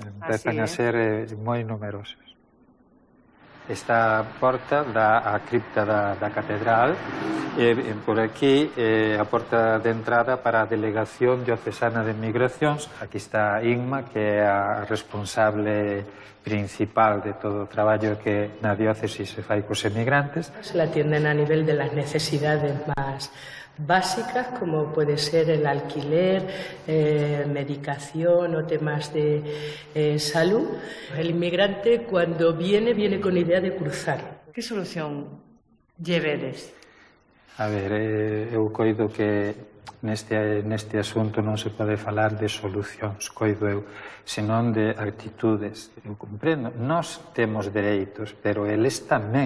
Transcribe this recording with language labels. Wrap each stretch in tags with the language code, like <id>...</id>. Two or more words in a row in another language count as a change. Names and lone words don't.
<gl>Empezan a ser moi numerosos. Esta porta dá a cripta da catedral e por aquí a porta de entrada para a Delegación Diocesana de Migracións. Aquí está Inma, que é a responsable principal de todo o traballo que na diócesis se fai cos emigrantes.</gl> <es>Se la atienden a nivel de las necesidades más básicas como puede ser el alquiler, medicación o temas de salud. El inmigrante cuando viene con idea de cruzar.</es> <gl>Que solución lle vedes? A ver, eu coido que neste asunto non se pode falar de solucións, coido eu, senón de actitudes. Eu comprendo, nós temos dereitos, pero eles tamén.</gl>